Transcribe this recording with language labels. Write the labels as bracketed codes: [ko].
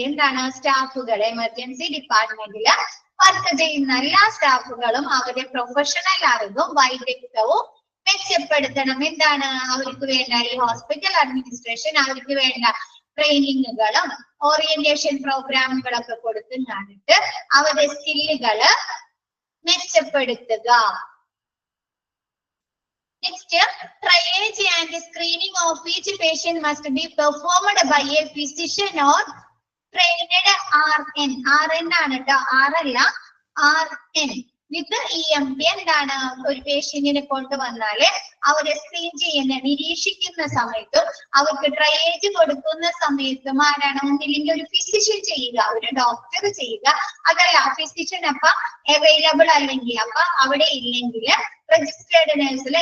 [ml] എന്താണ്, സ്റ്റാഫുകൾ എമർജൻസി ഡിപ്പാർട്ട്മെന്റിൽ വർക്ക് ചെയ്യുന്ന എല്ലാ സ്റ്റാഫുകളും അവരുടെ പ്രൊഫഷണൽ അറിവും വൈദഗ്ധ്യവും മെച്ചപ്പെടുത്തണം. എന്താണ്, അവർക്ക് വേണ്ട ഈ ഹോസ്പിറ്റൽ അഡ്മിനിസ്ട്രേഷൻ അവർക്ക് വേണ്ട ട്രെയിനിങ്ങുകളും ഓറിയന്റേഷൻ പ്രോഗ്രാമുകളൊക്കെ കൊടുത്തു കണ്ടിട്ട് അവരുടെ സ്കില്ലുകള് മെച്ചപ്പെടുത്തുക. [en] Next, triage and screening of each patient must be performed by a physician or trained RN. [ml] RN ആണ് ട്ടോ, R അല്ല, RN with EMT. എന്താണ്, ഒരു പേഷ്യന്റിനെ കൊണ്ടുവന്നാല് അവരെ സ്ക്രീൻ ചെയ്യുന്ന നിരീക്ഷിക്കുന്ന സമയത്തും അവർക്ക് ട്രയേജ് കൊടുക്കുന്ന സമയത്തും ആരാണ്, ഒന്നില്ലെങ്കിൽ ഒരു ഫിസിഷ്യൻ ചെയ്യുക, ഒരു ഡോക്ടർ ചെയ്യുക. അതല്ല ഫിസിഷ്യൻ അപ്പൊ അവൈലബിൾ അല്ലെങ്കിൽ, അപ്പൊ അവിടെ ഇല്ലെങ്കിൽ രജിസ്റ്റേർഡ് നഴ്സ്.